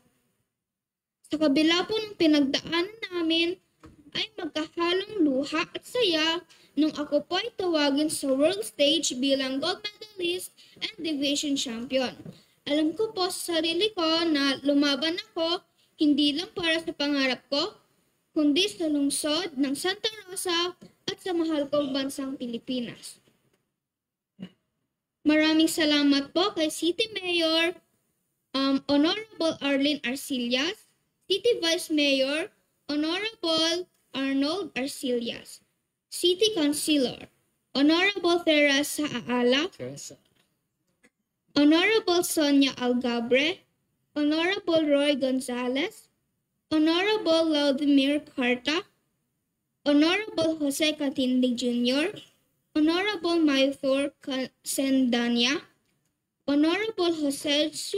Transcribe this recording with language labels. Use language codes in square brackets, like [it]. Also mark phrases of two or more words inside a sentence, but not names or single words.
[tl] Sa kabila po ng pinagdaanan namin, ay magkahalong luha at saya nung ako po ay tawagin sa [en] world stage [tl] bilang [en] gold medalist and division champion. [tl] Alam ko po sa sarili ko na lumaban ako hindi lang para sa pangarap ko, kundi sa lungsod ng Santa Rosa at sa mahal kong bansang Pilipinas. Maraming salamat po kay City Mayor Honorable Arlene Arcillas, City Vice Mayor Honorable Arnold Arcillas, City Councilor Honorable Teresa Aala, Teresa. Honorable Sonia Algabre, Honorable Roy Gonzalez, Honorable Laudimir Carta, Honorable Jose Catindi Jr., Honorable Maithor Sendanya, Honorable Jose